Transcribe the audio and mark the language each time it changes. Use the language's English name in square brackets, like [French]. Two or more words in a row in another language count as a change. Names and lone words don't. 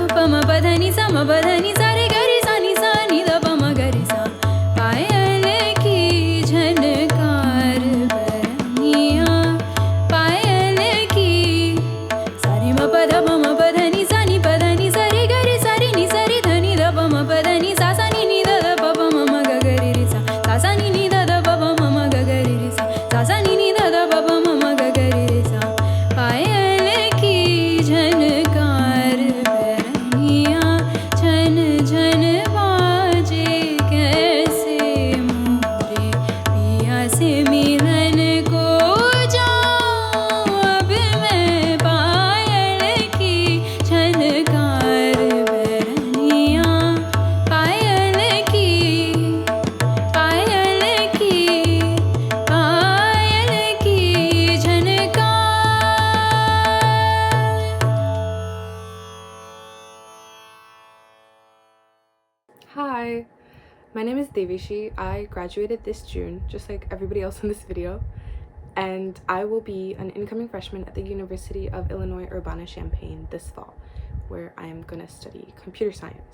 [Hindi] म प ध नि सा म प ध नि सा रे ग रे सा नि द प म ग रे सा पायल की झनकार बरनिया पायल की सारे म पद म पद नि सा नि पद नि सा रे ग रे सा रे नि सा रे ध नि द प म पद नि सा सा नि द द प प म म ग ग रे रे सा सा सा नि द द प प म म ग ग रे रे सा सा सा नि द द प प म म ग ग रे रे सा पायल की झनकार बरनिया झन झन बाजे कैसे मोरे पिया से मिलन को जाऊं अब मैं पायल की झनकार बरनिया पायल की पायल की पायल की झनकार. [English] Hi, my name is Devishi. I graduated this June, just like everybody else in this video, and I will be an incoming freshman at the University of Illinois Urbana-Champaign this fall, where I am going to study computer science.